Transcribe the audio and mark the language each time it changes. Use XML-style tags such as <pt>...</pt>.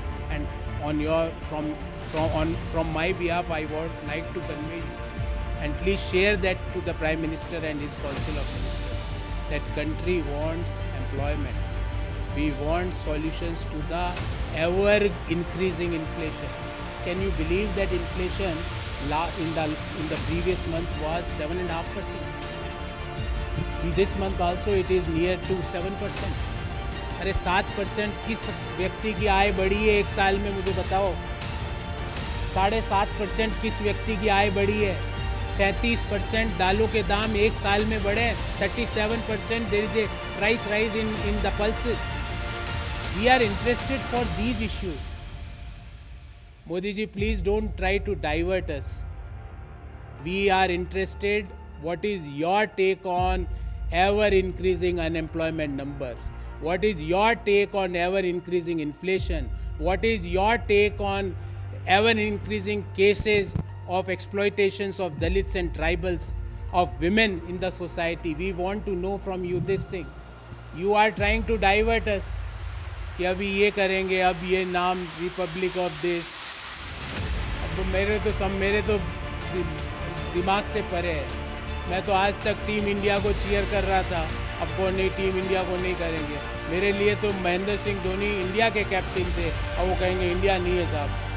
<en>And on your from my behalf, I would like to convey you, and please share that to the Prime Minister and his Council of Ministers, that country wants employment. We want solutions to the ever increasing inflation. Can you believe that inflation in the previous month was 7.5%? This month also it is near to 7%.</en> <hi>अरे 7% किस व्यक्ति की आय बढ़ी है एक साल में, मुझे बताओ। 7.5% किस व्यक्ति की आय बढ़ी है? 37% दालों के दाम एक साल में बढ़े।</hi> <en>37% there is a price rise in the pulses. We are interested for these issues. Modi ji, please don't try to divert us. We are interested. What is your take on ever increasing unemployment number? What is your take on ever increasing inflation? What is your take on ever increasing cases of exploitations of Dalits and tribals, of women in the society? We want to know from you this thing. You are trying to divert us.</en> <hi>कि अभी ये करेंगे, अब ये नाम Republic of this. अब मेरे तो दिमाग से परे है। मैं तो आज तक टीम इंडिया को चीयर कर रहा था, अब कौन नहीं, टीम इंडिया को नहीं करेंगे। मेरे लिए तो महेंद्र सिंह धोनी इंडिया के कैप्टन थे, अब वो कहेंगे इंडिया नहीं है साहब।</hi>